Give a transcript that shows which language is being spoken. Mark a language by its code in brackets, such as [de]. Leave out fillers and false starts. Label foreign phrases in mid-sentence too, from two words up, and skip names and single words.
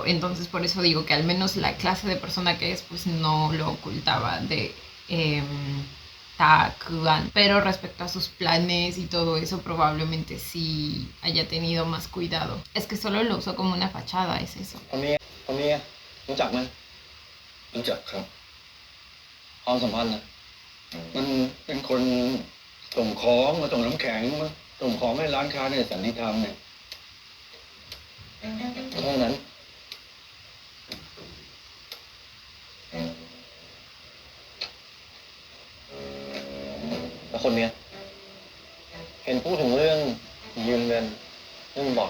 [es] Entonces por eso digo que al menos la clase de persona que es, pues no lo ocultaba de Takuan. Pero respecto a sus planes y todo eso, probablemente sí haya tenido más cuidado. Es que solo lo usó como una fachada, es eso. [th] คนนี้รู้จักไหม รู้จักครับ ความสัมพันธ์นะ มันเป็นคนส่งของมาส่งน้ำแข็งมาส่งของให้ร้านค้าในสันติธรรมเนี่ย แค่นั้น แล้วคนเนี้ย เห็นพูดถึงเรื่องยืมเงินเรื่องบ่อน